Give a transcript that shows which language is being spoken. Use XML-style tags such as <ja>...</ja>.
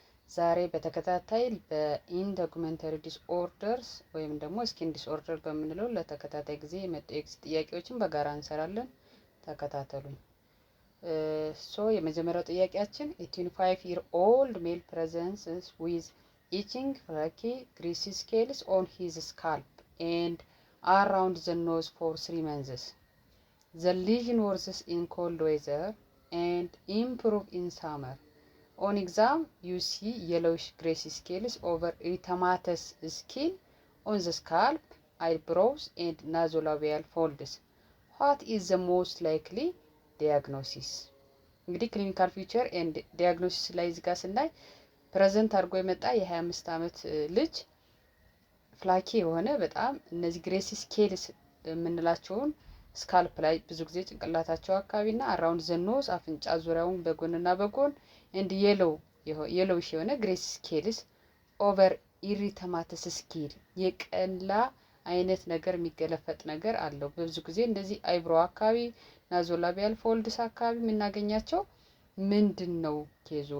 <am>ዛሬ በተከታታይ በኢንዶክመንተሪ ዲስኦርደርስ ወይም ደግሞ ስኪን ዲስኦርደር በምንለው ለተከታታይ ጊዜ የመጡ ኤክስ ጥያቄዎችን በጋራ እንሰራለን። ተከታተሉኝ። የመጀመሪያው ጥያቄያችን</am> <en>25 year old male presents with itching flaky greasy scales on his scalp and around the nose for 3 months. The lesion worsens in cold weather and improve in summer. On exam, you see yellowish greasy scales over erythematous skin on the scalp, eyebrows, and nasolabial folds. What is the most likely diagnosis?</en> <am>እንግዲህ ክሊኒካል ፊቸር ኤንድ ዲያግኖሲስ ላይ እዚህ ጋር ስናይ ፕሬዘንት አድርጎ የመጣ የ25 ዓመት ልጅ ፍላኪ የሆነ በጣም እነዚህ ግሬሲ ስኬልስ የምንላቸውን ስካልፕ ላይ ብዙ ጊዜ ጭንቅላታቸው አካባቢና አራውንድ ዘኖስ አፍንጫ ዙሪያውን በጎንና በጎን እንድ የሎዊሽ የሆነ ግሬሲ ስኬልስ ኦቨር ኢሪተማተስ ስኪል የቀላ አይነት ነገር የሚገለፈጥ ነገር አለው። ብዙ ጊዜ እንደዚህ አይብሮ አካባቢ ናዞላቢያል ፎልድስ አካባቢ የምናገኛቸው ምንድነው ኬዞ?</am>